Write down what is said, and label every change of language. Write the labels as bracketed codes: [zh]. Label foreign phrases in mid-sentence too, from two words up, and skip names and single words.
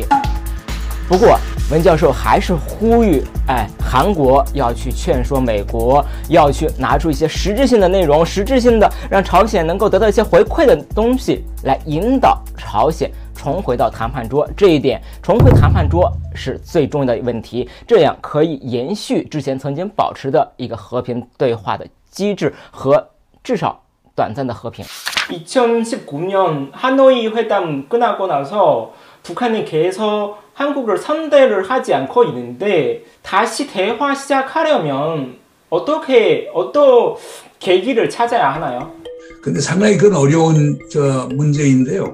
[zh] 不过文教授还是呼吁，韩国要去劝说美国，要去拿出一些实质性的内容，实质性的让朝鲜能够得到一些回馈的东西，来引导朝鲜重回到谈判桌。这一点，重回谈判桌是最重要的问题，这样可以延续之前曾经保持的一个和平对话的机制和至少短暂的和平。 [ko] 2019년 하노이 회담 끝나고 나서 북한이 계속 한국을 선대를 하지 않고 있는데 다시 대화 시작하려면 어떤 계기를 찾아야 하나요? 근데 상당히 그건 어려운 문제인데요.